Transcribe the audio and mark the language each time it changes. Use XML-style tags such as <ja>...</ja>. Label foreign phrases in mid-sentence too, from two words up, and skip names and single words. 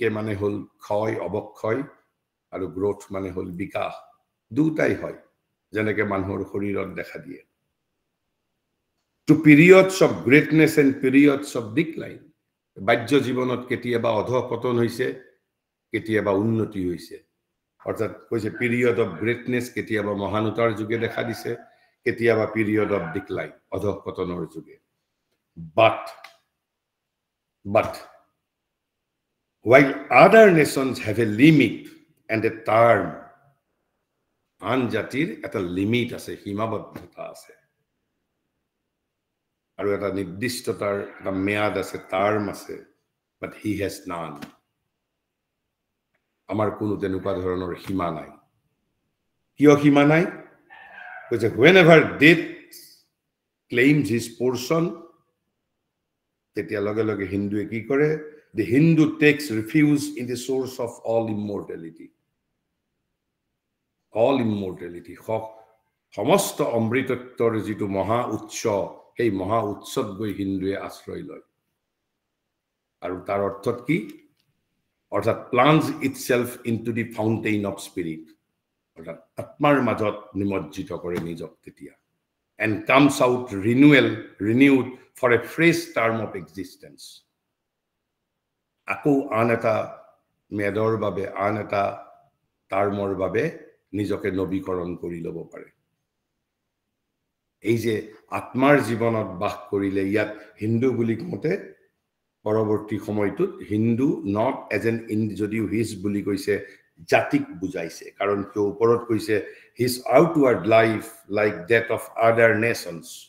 <as>মানে হল ক্ষয় অৱক্ষয় আৰু গ্ৰোথ মানে হল বিকাশ দুটাই হয় যেনেকে মানুহৰ শৰীৰত দেখা দিয়ে</as> <en>two periods of greatness and periods of decline</en> <as>বাহ্য জীৱনত কেতিয়াবা অধঃপতন হৈছে কেতিয়াবা উন্নতি হৈছে অৰ্থাৎ কৈছে</as> <en>period of greatness</en> <as>কেতিয়াবা মহানতাৰ যুগে দেখা দিছে কেতিয়াবা</as> <en>period of decline</en> <as>অধঃপতনৰ যুগে</as> <en>but while other nations have a limit and a term</en> <as>আন জাতিৰ এটা লিমিট আছে সীমাবদ্ধতা আছে আৰু এটা নিৰ্দিষ্টতাৰ এটা মেয়াদ আছে টাৰ্ম আছে</as> <en>but he has none</en> <as>আমাৰ কোনো তেনেকুৱা ধৰণৰ সীমা নাই কিয় সীমা নাই কৈছে</as> <en>whenever death claims his portion</en> <as>তেতিয়া লগে লগে হিন্দুৱে কি কৰে</as> <en>the Hindu takes refuge in the source of all immortality</en> <as>সমস্ত অমৃতত্বৰ যিটো মহা উৎস সেই মহা উৎসত গৈ হিন্দুৱে আশ্ৰয় লয় আৰু তাৰ অৰ্থত কি অৰ্থাৎ</as> <en>plunge itself into the fountain of spirit</en> <as>অৰ্থাৎ আত্মাৰ মাজত নিমজ্জিত কৰে নিজক তেতিয়া</as> <en>and comes out renewed for a fresh term of existence</en> <as>আকৌ আন এটা মেদৰ বাবে আন এটা টাৰ্মৰ বাবে নিজকে নবীকৰণ কৰি ল'ব পাৰে এই যে আত্মাৰ জীৱনত বাস কৰিলে ইয়াত হিন্দু বুলি কওঁতে পৰৱৰ্তী সময়টোত</as> <en>Hindu not as an</en> <as>যদিও হিজ বুলি কৈছে জাতিক বুজাইছে কাৰণ কিয় ওপৰত কৈছে</as> <en>his outward life like that of other nations</en>